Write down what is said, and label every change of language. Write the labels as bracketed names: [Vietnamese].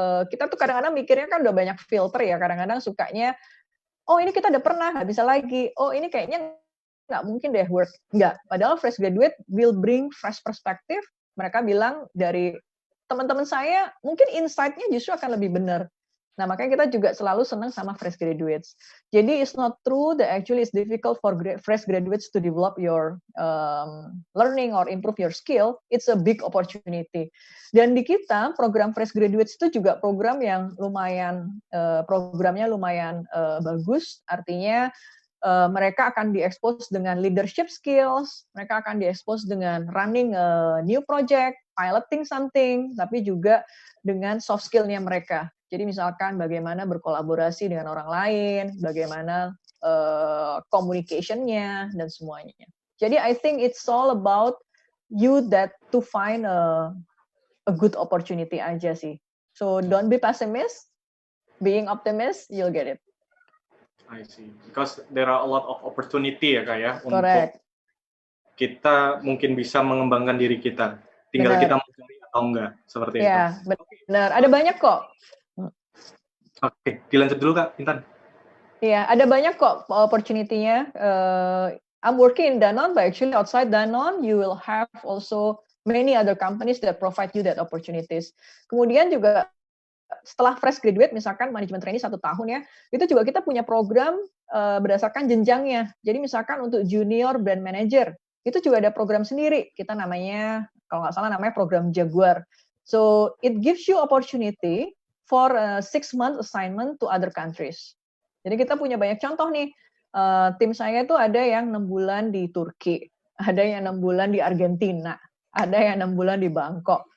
[Indonesian] Kita tuh kadang-kadang mikirnya kan udah banyak filter ya, kadang-kadang sukanya, oh ini kita udah pernah, nggak bisa lagi, oh ini kayaknya nggak mungkin deh work. Nggak, padahal [English] fresh graduate will bring fresh perspective. [Indonesian] Mereka bilang dari teman-teman saya, mungkin insight-nya justru akan lebih benar. Nah, makanya kita juga selalu senang sama fresh graduates. [English] Jadi, it's not true that actually it's difficult for fresh graduates to develop your learning or improve your skill. It's a big opportunity. [Indonesian] Dan di kita, program fresh graduates itu juga program yang lumayan, programnya lumayan bagus. Artinya, mereka akan diekspos dengan leadership skills, mereka akan diekspos dengan [English] running a new project, piloting something, [Indonesian] tapi juga dengan soft skill-nya mereka. Jadi misalkan bagaimana berkolaborasi dengan orang lain, bagaimana communication-nya, dan semuanya. [English] Jadi I think it's all about you that to find a good opportunity [Indonesian] aja sih. [English] So don't be pessimist, being optimist, you'll get it. I see. Because there are a lot of opportunity [Indonesian] ya Kak ya, [English] Correct. [Indonesian] untuk kita mungkin bisa mengembangkan diri kita. Tinggal Benar. kita mau cari atau enggak, seperti itu. Ya, benar. Ada banyak kok. Oke, dilanjut dulu Kak, Intan. Iya, ada banyak kok opportunity-nya. [English] I'm working in Danone, but actually outside Danone, you will have also many other companies that provide you that opportunities. [Indonesian] Kemudian juga setelah fresh graduate, misalkan manajemen trainee 1 tahun ya, itu juga kita punya program berdasarkan jenjangnya. Jadi misalkan untuk junior brand manager, itu juga ada program sendiri. Kita namanya, kalau nggak salah namanya program Jaguar. [English] So it gives you opportunity for a 6-month assignment to other countries. [Indonesian] Jadi kita punya banyak contoh nih. Tim saya itu ada yang 6 bulan di Turki, ada yang 6 bulan di Argentina, ada yang 6 bulan di Bangkok.